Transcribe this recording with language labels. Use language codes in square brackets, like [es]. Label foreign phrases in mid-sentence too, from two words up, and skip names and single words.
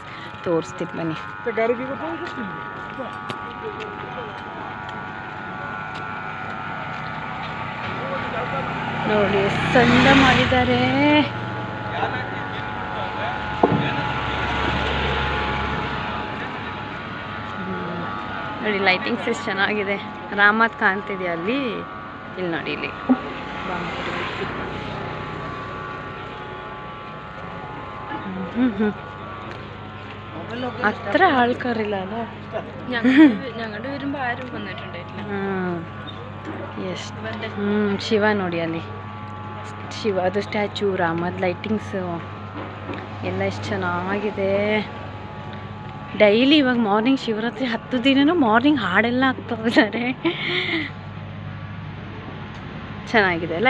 [kn] ತೋರಿಸ್ತೀನಿ ಬನ್ನಿ. ನೋಡಿ ಚಂದ ಮಾಡಿದ್ದಾರೆ. ನೋಡಿ ಲೈಟಿಂಗ್ಸ್ ಎಷ್ಟು ಚೆನ್ನಾಗಿದೆ. ರಾಮತ್ ಕಾಣ್ತಿದೆ ಅಲ್ಲಿ. ಇಲ್ಲಿ ನೋಡಿ, ಇಲ್ಲಿ [ml] അത്ര ആൾക്കാരില്ലല്ലോ. ഞങ്ങളുടെ വരുമ്പോൾ ആരും വന്നിട്ടുണ്ടായിട്ടില്ല. [kn] ಶಿವ ನೋಡಿ ಅಲ್ಲಿ, ಶಿವದು ಸ್ಟ್ಯಾಚು, ರಾಮದ ಲೈಟಿಂಗ್ಸು ಎಲ್ಲ ಎಷ್ಟು ಚೆನ್ನಾಗಿದೆ. ಡೈಲಿ ಇವಾಗ ಮಾರ್ನಿಂಗ್ ಶಿವರಾತ್ರಿ 10 ದಿನನೂ ಮಾರ್ನಿಂಗ್ ಹಾಡೆಲ್ಲ ಆಗ್ತಾ ಇದ್ದಾರೆ. ಚೆನ್ನಾಗಿದೆ ಅಲ್ಲ.